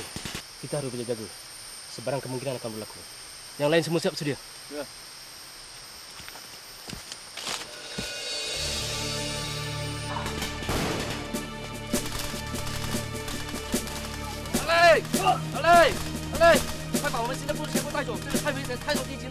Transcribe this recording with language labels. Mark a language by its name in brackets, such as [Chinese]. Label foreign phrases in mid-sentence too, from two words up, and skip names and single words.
[Malay] Kita harus berjaga-jaga. Sebarang kemungkinan akan berlaku. Yang lain semua siap sedia? Ya. Alay! Alay! Alay！ [Chinese] 快把我们新的部队全部带走！这个太危险，太受敌情了！